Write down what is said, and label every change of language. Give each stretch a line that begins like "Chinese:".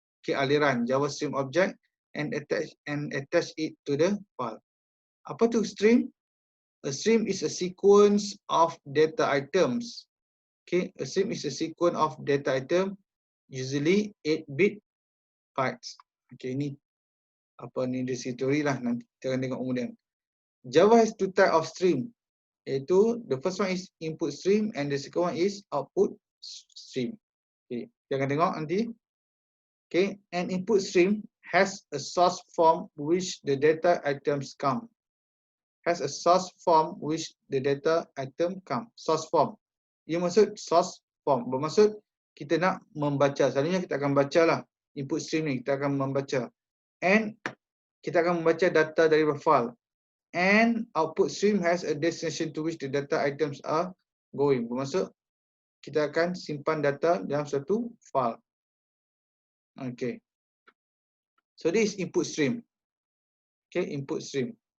English: Okay, aliran Java stream object and attach it to the file.
Malay: Apa tu
English: stream? A stream is a sequence of data items. Okay, a stream is a sequence of data item, usually 8-bit bytes.
Malay: Okay, ini apa ni dari teori lah, nanti kita akan tengok kemudian.
English: Java has two type of stream, iaitu the first one is input stream and the second one is output stream. Okay,
Malay: kita akan tengok nanti
English: Okay, an input stream has a source from which the data items come. Has a source from which the data item come.
Malay: Source form. Ia maksud source form. Bermaksud kita nak membaca. Selalunya kita akan baca lah input stream ni. Kita akan membaca. And kita akan membaca data dari file.
English: And output stream has a destination to which the data items are going.
Malay: Bermaksud kita akan simpan data dalam satu file. Okay.
English: So this is input stream. Okay, input stream.